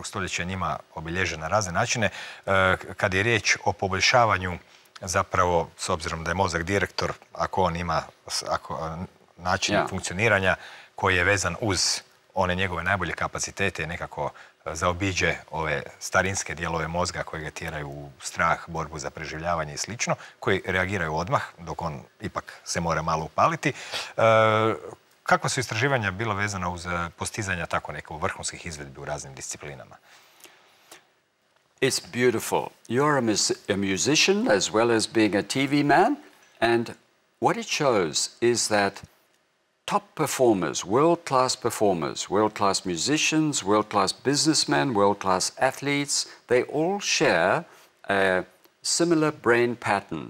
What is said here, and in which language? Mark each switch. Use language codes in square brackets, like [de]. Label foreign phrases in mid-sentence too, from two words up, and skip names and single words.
[hr] stoljeća njima obilježena na razne načine kad je riječ o poboljšavanju zapravo, s obzirom da je mozak direktor, ako on ima način funkcioniranja koji je vezan uz one njegove najbolje kapacitete, nekako zaobiđe ove starinske dijelove mozga koje ga tjeraju u strah, borbu za preživljavanje i slično, koji reagiraju odmah, dok on ipak se mora malo upaliti. Kakva su istraživanja bila vezana uz postizanja tako nekog vrhunskih izvedbi u raznim disciplinama? [en] It's beautiful. You're a musician as well as being a TV man, and what it shows is that top performers, world-class musicians, world-class businessmen, world-class athletes, they all share a similar brain pattern.